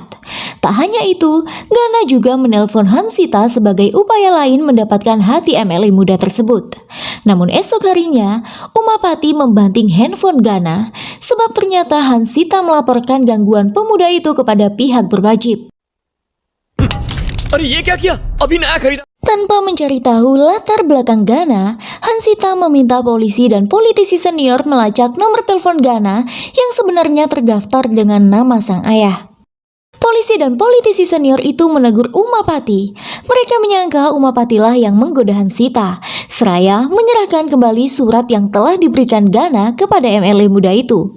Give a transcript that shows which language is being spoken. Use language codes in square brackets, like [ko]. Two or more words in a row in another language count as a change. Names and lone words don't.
[id] Tak hanya itu, Gana juga menelpon Hansita sebagai upaya lain mendapatkan hati MLM muda tersebut. Namun esok harinya, Umapati membanting handphone Gana sebab ternyata Hansita melaporkan gangguan pemuda itu kepada pihak berwajib. [hi] अरे ये क्या किया? अभी नया खरीदा. [id] Tanpa mencari tahu latar belakang Gana, Hansita meminta polisi dan politisi senior melacak nomor telepon Gana yang sebenarnya terdaftar dengan nama sang ayah. Polisi dan politisi senior itu menegur Umapati. Mereka menyangka Umapati lah yang menggoda Hansita, seraya menyerahkan kembali surat yang telah diberikan Gana kepada MLM muda itu.